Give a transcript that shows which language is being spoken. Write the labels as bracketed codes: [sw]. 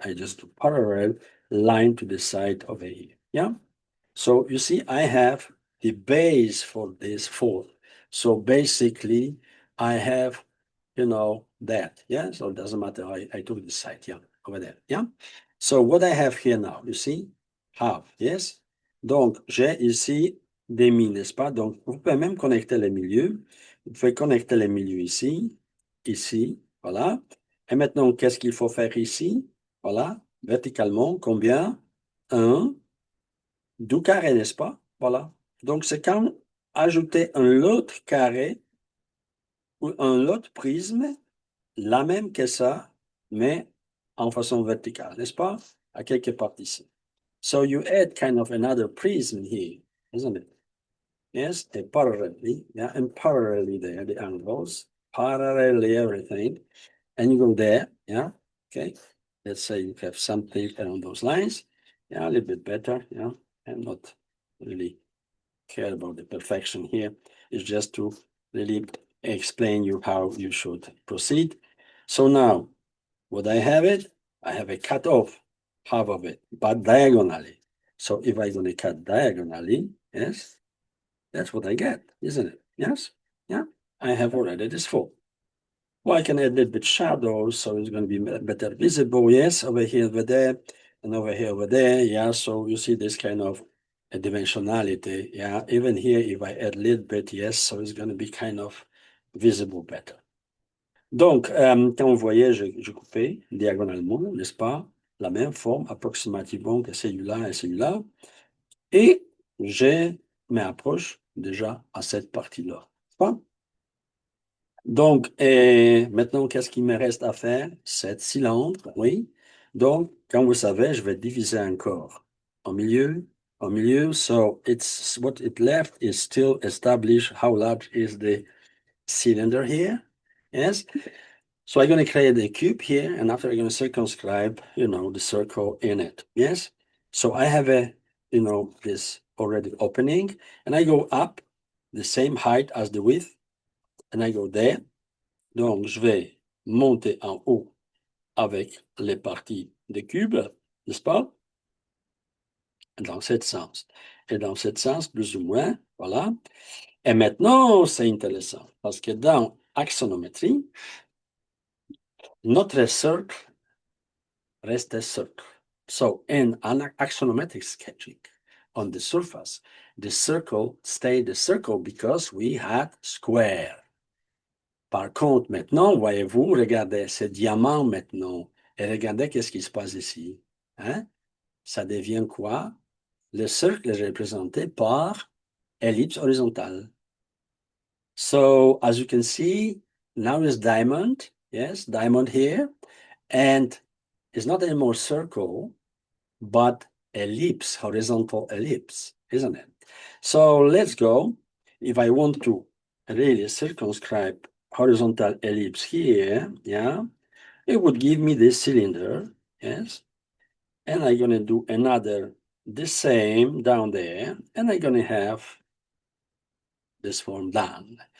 [en] I just do parallel line to the side over here. Yeah. So you see, I have the base for this four. So basically, I have, that. Yeah. So it doesn't matter. I took this side. Yeah. Over there. Yeah. So what I have here now, you see, half. Yes. [fr] Donc, j'ai ici des mi, n'est-ce pas? Donc, vous pouvez même connecter les milieux. Vous pouvez connecter les milieux ici, ici, voilà. Et maintenant, qu'est-ce qu'il faut faire ici? Voilà, verticalement, combien? Un, deux carrés, n'est-ce pas? Voilà. Donc, c'est comme ajouter un autre carré ou un autre prisme, la même que ça, mais en façon verticale, n'est-ce pas? À quelque part ici. [en] So you add kind of another prism here, isn't it? Yes, parallelly, yeah, and parallelly there, the angles, parallelly everything, and you go there, yeah, okay. Let's say you have something along those lines, yeah, a little bit better, yeah. I'm not really care about the perfection here. It's just to really explain you how you should proceed. So now, what I have a cut off half of it, but diagonally. So if I'm going to cut diagonally, yes, that's what I get, isn't it? Yes? Yeah. I have already this full. Well, I can add a little bit shadows, so it's going to be better visible. Yes, over here, over there, and over here, over there. Yeah, so you see this kind of a dimensionality. Yeah, even here, if I add a little bit, yes, so it's going to be kind of visible better. [fr] Donc, quand vous voyez, je coupé diagonalement, n'est-ce pas, la même forme approximativement que celui-là et celui-là. Et je m'approche déjà à cette partie-là. Pas? Donc, maintenant, qu'est-ce qu'il me reste à faire? 7 cylindres, oui. Donc, comme vous savez, je vais diviser encore au milieu, au milieu. [en] So, it's what it left is still establish how large is the cylinder here. Yes. So I'm going to create a cube here, and after I'm going to circumscribe, the circle in it. Yes. So I have this already opening, and I go up the same height as the width, and I go there. [fr] Donc, je vais monter en haut avec les parties de cube, n'est-ce pas? Dans ce sens. Et dans ce sens, plus ou moins, voilà. Et maintenant, c'est intéressant, parce que dans axonométrie, notre cercle reste cercle. [en] So, in axonometric sketching on the surface, the circle stayed the circle because we had square. [fr] Par contre, maintenant, voyez-vous, regardez ce diamant maintenant, et regardez qu'est-ce qui se passe ici. Hein? Ça devient quoi? Le cercle est représenté par ellipse horizontale. [en] So, as you can see, now is diamond, yes, diamond here, and it's not anymore circle, but ellipse, horizontal ellipse, isn't it? So let's go. If I want to really circumscribe horizontal ellipse here, yeah, it would give me this cylinder, yes, and I'm going to do the same down there, and I'm going to have this form done.